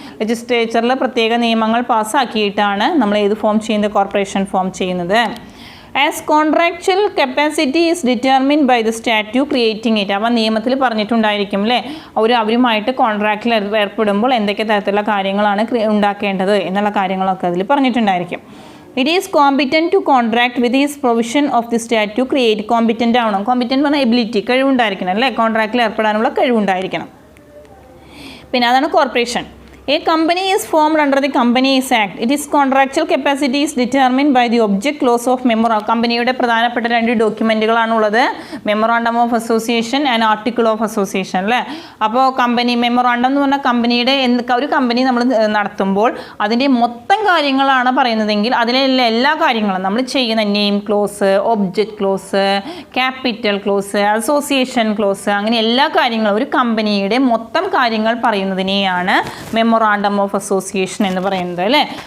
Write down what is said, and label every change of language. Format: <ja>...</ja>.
<ml>ലെജിസ്ലേച്ചറിൽ പ്രത്യേക നിയമങ്ങൾ പാസ്സാക്കിയിട്ടാണ് നമ്മൾ ഏത് ഫോം ചെയ്യുന്നത്, കോർപ്പറേഷൻ ഫോം ചെയ്യുന്നത്.</ml> <en>As contractual capacity is determined by the statute creating it.</en> <ml>അപ്പം നിയമത്തിൽ പറഞ്ഞിട്ടുണ്ടായിരിക്കും അല്ലേ, അവരുമായിട്ട് കോൺട്രാക്റ്റിൽ ഏർപ്പെടുമ്പോൾ എന്തൊക്കെ തരത്തിലുള്ള കാര്യങ്ങളാണ് ഉണ്ടാക്കേണ്ടത് എന്നുള്ള കാര്യങ്ങളൊക്കെ അതിൽ പറഞ്ഞിട്ടുണ്ടായിരിക്കും.</ml> <en>It is competent to contract with his provision of the statute create.</en> <ml>Competent ആവണം. കോമ്പിറ്റൻ്റ് പറഞ്ഞാൽ എബിലിറ്റി, കഴിവുണ്ടായിരിക്കണം അല്ലേ, കോൺട്രാക്റ്റിൽ ഏർപ്പെടാനുള്ള കഴിവുണ്ടായിരിക്കണം. പിന്നെ അതാണ് corporation.</ml> <en>A company is formed under the Companies Act. Its contractual capacity is determined by the object clause of memorandum.</en> <ml>കമ്പനിയുടെ പ്രധാനപ്പെട്ട 2 ഡോക്യുമെൻറ്റുകളാണുള്ളത്, memorandum of association and article of association അല്ലേ. അപ്പോൾ company memorandum എന്ന് പറഞ്ഞാൽ കമ്പനിയുടെ ഒരു കമ്പനി നമ്മൾ നടത്തുമ്പോൾ അതിൻ്റെ മൊത്തം കാര്യങ്ങളാണ് പറയുന്നതെങ്കിൽ അതിലുള്ള എല്ലാ കാര്യങ്ങളും നമ്മൾ ചെയ്യുന്ന name close, object close, capital close, association close, അങ്ങനെ എല്ലാ കാര്യങ്ങളും ഒരു കമ്പനിയുടെ മൊത്തം കാര്യങ്ങൾ പറയുന്നതിനെയാണ് മെമ്മോറാണ്ടം ഓഫ് അസോസിയേഷൻ എന്ന് പറയുന്നത് അല്ലേ.</ml>